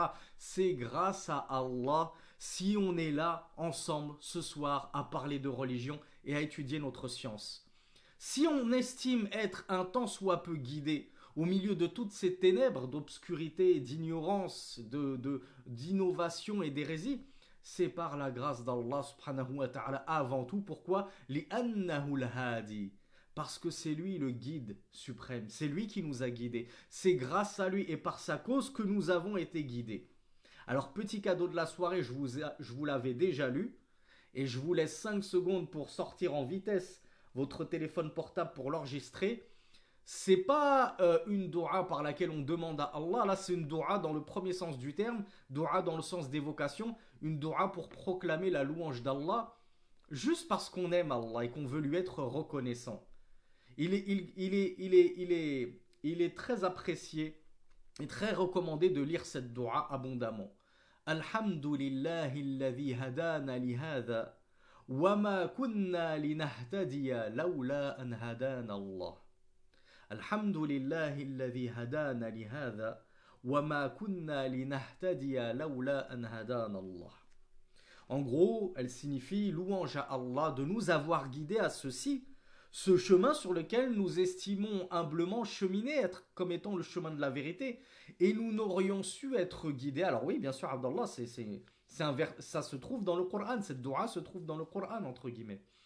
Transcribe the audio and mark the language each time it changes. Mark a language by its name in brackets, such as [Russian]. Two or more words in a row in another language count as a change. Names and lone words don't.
[French] C'est grâce à Allah si on est là ensemble ce soir à parler de religion et à étudier notre science. Si on estime être un tant soit peu guidé au milieu de toutes ces ténèbres d'obscurité, d'ignorance, d'innovation et d'hérésie, c'est par la grâce d'Allah [Arabic] سبحانه وتعالى [French] avant tout. Pourquoi? [Arabic] لأنه الهادي. [French] Parce que c'est lui le guide suprême, c'est lui qui nous a guidés. C'est grâce à lui et par sa cause que nous avons été guidés. Alors petit cadeau de la soirée, je vous l'avais déjà lu, et je vous laisse 5 secondes pour sortir en vitesse votre téléphone portable pour l'enregistrer. C'est pas une doua par laquelle on demande à Allah, là c'est une doua dans le premier sens du terme, doua dans le sens d'évocation, une doua pour proclamer la louange d'Allah, juste parce qu'on aime Allah et qu'on veut lui être reconnaissant. Il est très apprécié et très recommandé de lire cette doua abondamment. [Arabic] الحمد لله الذي هدانا لهذا وما كنا لنهتدي لولا أن هدانا الله. الحمد لله الذي هدانا لهذا وما كنا لنهتدي لولا أن هدانا الله. [French] En gros, elle signifie louange à Allah de nous avoir guidés à ceci, ce chemin sur lequel nous estimons humblement cheminer être comme étant le chemin de la vérité, et nous n'aurions su être guidés. Alors oui, bien sûr, Abdallah, ça se trouve dans le Coran, cette doua se trouve dans le Coran, entre guillemets.